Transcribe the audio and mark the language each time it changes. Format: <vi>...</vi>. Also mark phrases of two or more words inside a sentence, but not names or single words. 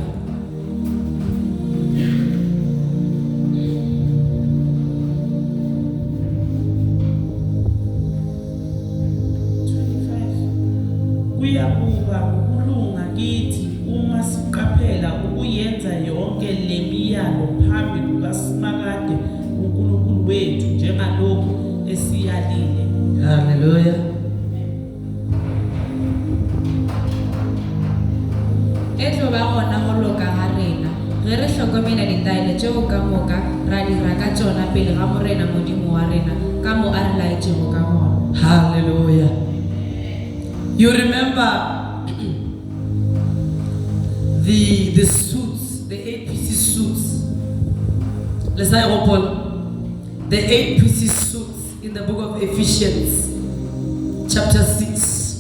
<zu>Kuyabuka ukulunga kithi uma siqaphela ukuyenza yonke lemiyalo phambi kukaSimakade uNkulunkulu wethu njengalokhu esiyalile. Hallelujah.</zu> <nso>Etlo ba gona go loka ga rena ge re hlokomela ditaele tšeo ka moka ra dira ka tšona pele ga morena modimo wa rena ka mo a re laetšego ka gona. Hallelujah.</nso> <en>You remember the suits, the 8-piece suits. Let's say the 8-piece suits in the book of Ephesians, chapter 6.</en>